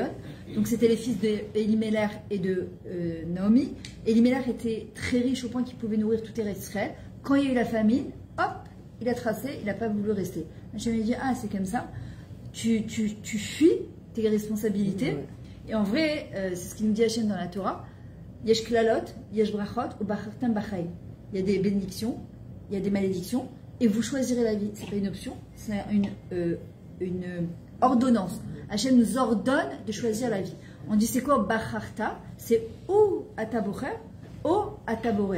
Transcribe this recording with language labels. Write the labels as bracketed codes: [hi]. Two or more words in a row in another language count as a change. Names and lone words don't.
[fr] Donc c'était les fils d'Elimelech et de Naomi. Elimelech était très riche au point qu'il pouvait nourrir tout Israël. Quand il y a eu la famine, hop, il a tracé, il n'a pas voulu rester. Je me dit, ah c'est comme ça, tu fuis tes responsabilités. Et en vrai, c'est ce qu'il nous dit Hachem dans la Torah, [he] יש קללות יש ברכות, ובחרתם בחיים. [fr] Il y a des bénédictions, il y a des malédictions, et vous choisirez la vie. C'est pas une option, c'est une ordonnance. Hachem nous ordonne de choisir la vie. On dit c'est quoi Bacharta? C'est ou ataborer, ou ataborer.